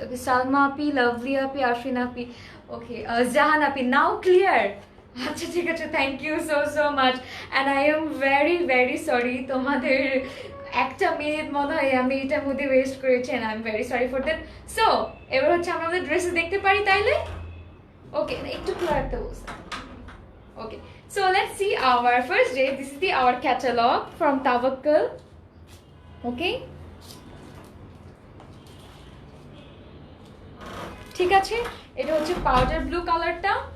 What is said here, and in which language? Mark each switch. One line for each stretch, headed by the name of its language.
Bangla: ওকে সালমা আপি, lovely আপি, আরফিন আপি, ওকে জাহান আপি, নাও clear. আচ্ছা ঠিক আছে,
English: thank you so so much, and I am very very sorry,
Bangla: তোমাদের একটা মিনিট মনে হয় আমি এটার মধ্যে ওয়েস্ট করেছি,
English: And I am very sorry for that.
Bangla: So এবার হচ্ছে আমরা আমাদের ড্রেসে দেখতে পারি তাইলে? ওকে, একটু ক্লিয়ার তো বলছে।
English: Okay, so let's see our first day. This is our catalog from Tawakkal.
Bangla: Okay, ঠিক আছে, এটা হচ্ছে পাউডার ব্লু কালারটা।